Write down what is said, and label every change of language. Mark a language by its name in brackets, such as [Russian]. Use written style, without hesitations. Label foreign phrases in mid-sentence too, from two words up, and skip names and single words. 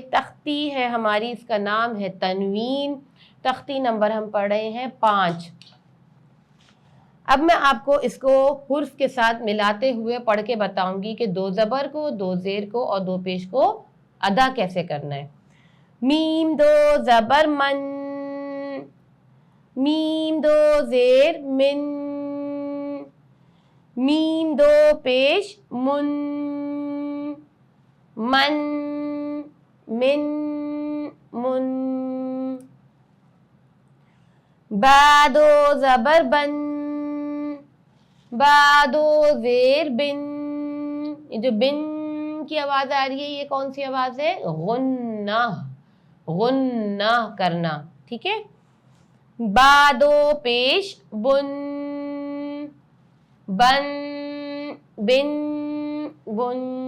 [Urdu] تختی ہے ہماری، اس کا نام ہے تنوین۔ تختی نمبر ہم پڑھ رہے ہیں 5۔ اب میں آپ کو اس کو حرف کے ساتھ ملاتے ہوئے پڑھ کے بتاؤں گی کہ 2 زبر کو، 2 زیر کو اور 2 پیش کو ادا کیسے کرنا ہے۔ میم 2 زبر من، میم 2 زیر من، میم 2 پیش من، من من من۔ با 2 زبر بن، با 2 زیر بن۔ یہ جو بن کی آواز آ رہی ہے یہ کون سی آواز ہے؟ غنہ، غنہ کرنا، ٹھیک ہے۔ با 2 پیش بن، بن بن بن۔